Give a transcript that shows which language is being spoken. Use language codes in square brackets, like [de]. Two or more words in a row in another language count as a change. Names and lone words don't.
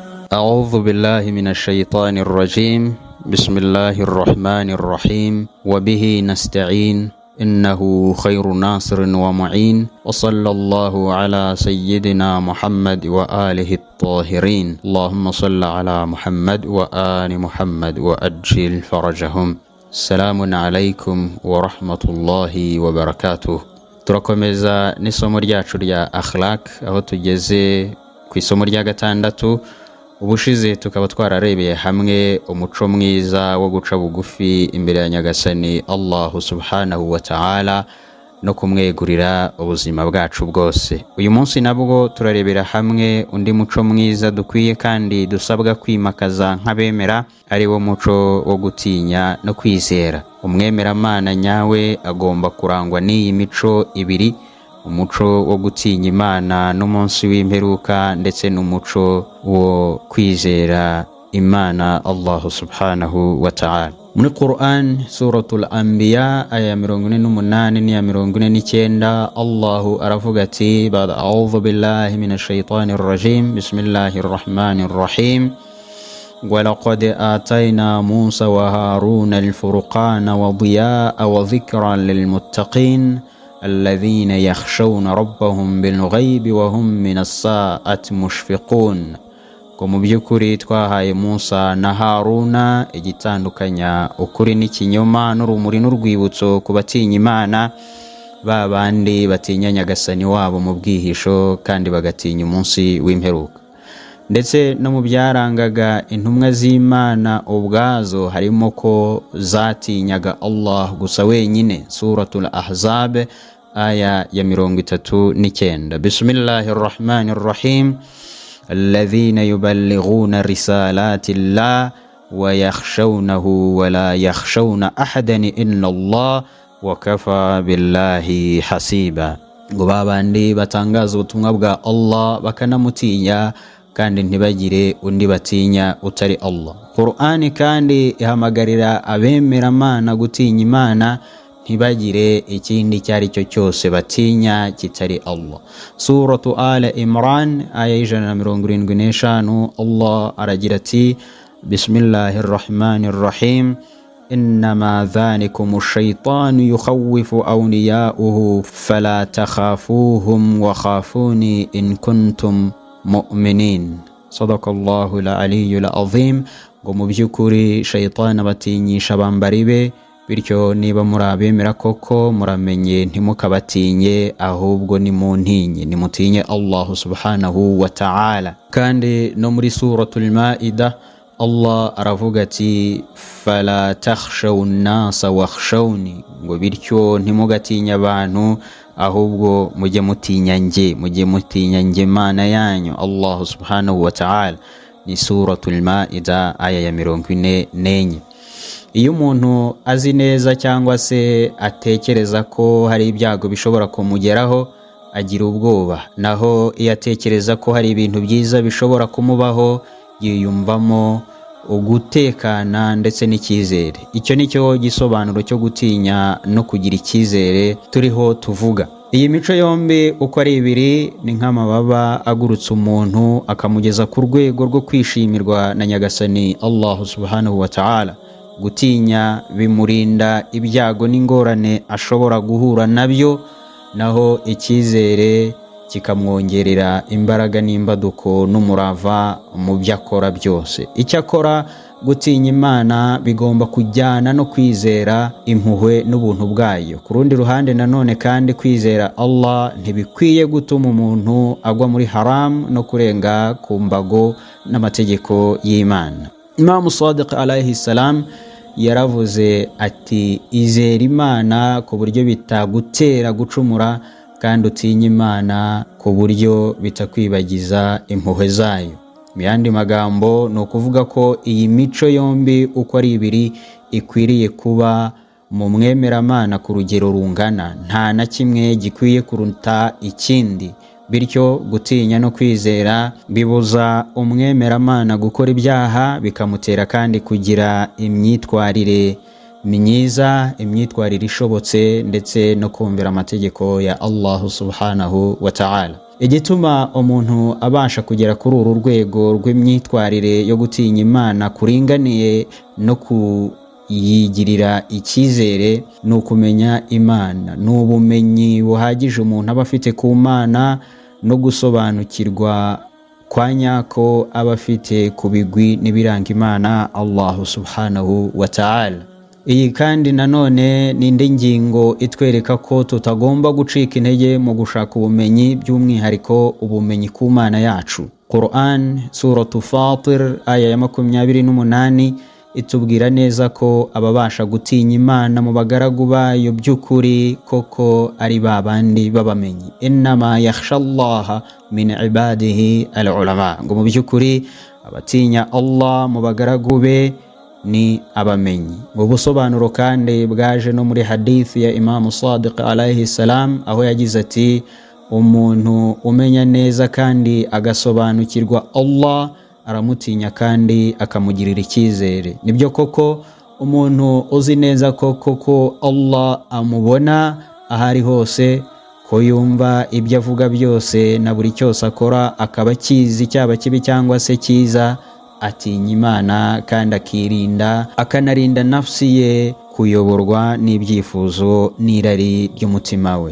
[ar] أعوذ بالله من الشيطان الرجيم. بسم الله الرحمن الرحيم وبه نستعين إنه خير ناصر ومعين وصلى الله على سيدنا محمد وآله الطاهرين. اللهم صل على محمد وآل محمد وأجل فرجهم. السلام عليكم ورحمة الله وبركاته. [rw] turakomeza n'isomo ryacu rya akhlaq aho tugeze ku isomo rya gatandatu. Ubushize tukaba twararebeye hamwe umuco mwiza wo guca bugufi imbere ya Nyagasani Allah [ar] سبحانه وتعالى [rw] no kumwegurira ubuzima bwacu bwose. Uyu munsi nabwo turarebera hamwe undi muco mwiza dukwiye kandi dusabwa kwimakaza nk'abemera, ari wo muco wo gutinya no kwizera. Umwemeramana nyawe agomba kurangwa n'iyi mico ibiri: umuco wo gutinya Imana n'umunsi w'imperuka, ndetse n'umuco wo kwizera Imana Allah [ar] سبحانه وتعالى. [rw] Muri Quran suratul Anbiya aya 48 n'iya 49 Allahu aravuga ati: [ar] أعوذ بالله من الشيطان الرجيم، بسم الله الرحمن الرحيم. ولقد آتينا موسى وهارون الفرقان وضياء وذكرا للمتقين الذين يخشون ربهم بالغيب وهم من الساعة مشفقون. [rw] Mu by'ukuri twahaye Musa na Haruna igitandukanya ukuri n'ikinyoma, n'urumuri n'urwibutso ku batinya Imana, ba bandi batinya Nyagasani wabo mu bwihisho kandi bagatinya umunsi w'imperuka. Ndetse no mu byarangaga intumwa z'Imana ubwazo harimo ko zatinyaga Allah gusa wenyine. Suratul Ahzab aya ya 39. [ar] بسم الله الرحمن الرحيم. الذين يبلغون رسالات الله ويخشونه ولا يخشون أحدا إلا الله وكفى بالله حسيبا. [rw] babandi batangaza ubutumwa bwa Allah bakanamutinya kandi ntibagire undi batinya utari Allah. Qur'ani kandi ihamagarira abemeramana gutinya Imana, ntibagire ikindi cyari cyo cyose batinya kitari Allah. Suratu Al Imran aya 175 Allah aragira ati: [ar] بسم الله الرحمن الرحيم. إنما ذلكم الشيطان يخوف أولياءه فلا تخافوهم وخافوني إن كنتم مؤمنين. صدق الله العلي العظيم. [rw] ngo mu by'ukuri shayitani abatinyisha abambari be, bityo niba murabemera koko muramenye ntimukabatinye, ahubwo nimuntinye, nimutinye Allah [ar] سبحانه وتعالى. [rw] Kandi no muri suratul Maida Allah aravuga ati: [ar] فلا تخشوا الناس واخشون. [rw] ngo bityo ntimugatinya abantu, ahubwo mujye mutinya nge Mana yanyu Allah [ar] سبحانه وتعالى. [rw] Ni suratul Maida aya ya 44. Iyo umuntu azi neza cyangwa se atekereza ko hari ibyago bishobora kumugeraho, agira ubwoba. Naho iyo atekereza ko hari ibintu byiza bishobora kumubaho, yiyumvamo ugutekana ndetse n'icyizere. Icyo nicyo gisobanuro cyo gutinya no kugira icyizere turiho tuvuga. Iyi mico yombi uko ari ibiri ni nk'amababa agurutse umuntu akamugeza ku rwego rwo kwishimirwa na Nyagasani Allah [ar] سبحانه وتعالى. [rw] Gutinya bimurinda ibyago n'ingorane ashobora guhura nabyo, naho icyizere kikamwongerera imbaraga n'imbaduko n'umurava mu byo akora byose. Icyakora gutinya Imana bigomba kujyana no kwizera impuhwe n'ubuntu bwayo. Ku rundi ruhande nanone kandi kwizera Allah ntibikwiye gutuma umuntu agwa muri haram no kurenga ku mbago n'amategeko y'Imana. Imam Sadiq [ar] عليه السلام [rw] yaravuze ati: izera Imana ku buryo bitagutera gucumura, kandi utinya Imana ku buryo bitakwibagiza impuhwe zayo. Mu yandi magambo ni ukuvuga ko iyi mico yombi uko ari ibiri ikwiriye kuba mu mwemeramana ku rugero rungana, nta na kimwe gikwiye kuruta ikindi. Bityo gutinya no kwizera bibuza umwemeramana gukora ibyaha, bikamutera kandi kugira imyitwarire myiza, imyitwarire ishobotse, ndetse no kumvira amategeko ya Allah [ar] سبحانه وتعالى. [rw] igituma umuntu abasha kugera kuri uru rwego rw'imyitwarire yo gutinya Imana kuringaniye no kuyigirira icyizere ni ukumenya Imana, ni ubumenyi buhagije umuntu aba afite ku Mana no gusobanukirwa kwa nyako aba afite ku bigwi n'ibiranga Imana Allah [ar] سبحانه وتعالى. [rw] Iyi kandi nanone ni indi ngingo itwereka ko tutagomba gucika intege mu gushaka ubumenyi, by'umwihariko ubumenyi ku Mana yacu. Quran suratu Fatir aya ya 28 itubwira neza ko ababasha gutinya Imana mu bagaragu bayo by'ukuri koko ari babandi babamenyi. [ar] إنما يخشى الله من عباده العلماء, [rw] ngo mu by'ukuri abatinya Allah mu bagaragu be ni abamenyi. Mu busobanuro kandi bwaje no muri hadithi ya Imam Sadiq [ar] عليه السلام, [rw] aho yagize ati umuntu umenya neza kandi agasobanukirwa Allah aramutinya kandi akamugirira icyizere. Nibyo koko umuntu uzi neza ko Allah amubona ahari hose, ko yumva ibyo avuga byose na buri cyose akora akaba kizi cyaba kibi cyangwa se cyiza, atinya Imana kandi akanarinda nafsi ye kuyoborwa n'ibyifuzo n'irari ry'umutima we.